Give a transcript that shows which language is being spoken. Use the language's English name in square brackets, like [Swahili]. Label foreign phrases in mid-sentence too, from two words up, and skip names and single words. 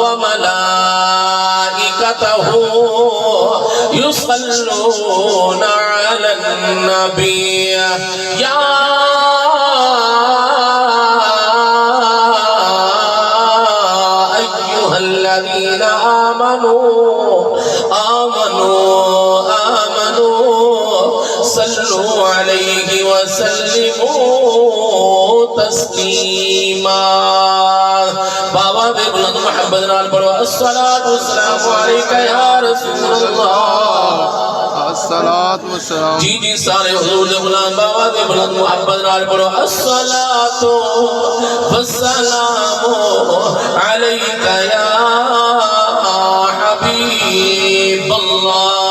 [Arabic] وملائكته يصلون على النبي يا أيها الذين آمنوا صلوا عليه وسلموا تسليما [Punjabi] بابا دے بلند محبت نال پڑھو [Arabic] الصلاة والسلام علیکہ یا رسول اللہ الصلاۃ والسلام [Punjabi] جی جی سارے حضور دے غلام بابا دے بلند محبت نال پڑھو [Arabic] الصلاۃ والسلام علیکہ یا حبیب اللہ